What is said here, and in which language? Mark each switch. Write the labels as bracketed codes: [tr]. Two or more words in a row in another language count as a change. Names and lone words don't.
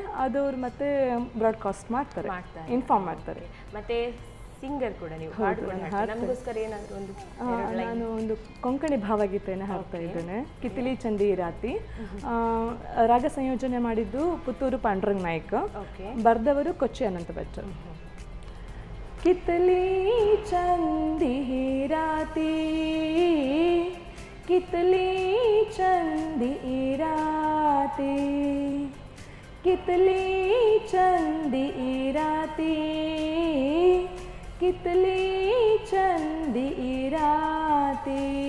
[kn] ಅದು ಅವ್ರು ಮತ್ತೆ ಬ್ರಾಡ್ಕಾಸ್ಟ್ ಮಾಡ್ತಾರೆ, ಇನ್ಫಾರ್ಮ್ ಮಾಡ್ತಾರೆ. ಮತ್ತೆ ಸಿಂಗರ್ ಕೂಡ ನೀವು, ಹಾಡು ಕೂಡ ಹಾಡ್ತೀರಾ. ನಮಗೋಸ್ಕರ ಏನಾದರೂ ಒಂದು ನಾನು ಒಂದು ಕೊಂಕಣಿ ಭಾವಗೀತೆಯನ್ನು ಹಾಡ್ತಾ ಇದ್ದೇನೆ, ಕಿತಿಲಿ ಚಂದಿ ರಾತಿ. ರಾಗ ಸಂಯೋಜನೆ ಮಾಡಿದ್ದು ಪುತ್ತೂರು ಪಾಂಡುರಂಗ್ ನಾಯ್ಕ, ಬರೆದವರು ಕೊಚ್ಚಿ ಅನಂತ ಭಟ್. [kok] कितली चंदी राती, कितली चंदी राती, कितली चंदी राती, कितली चंदी राती.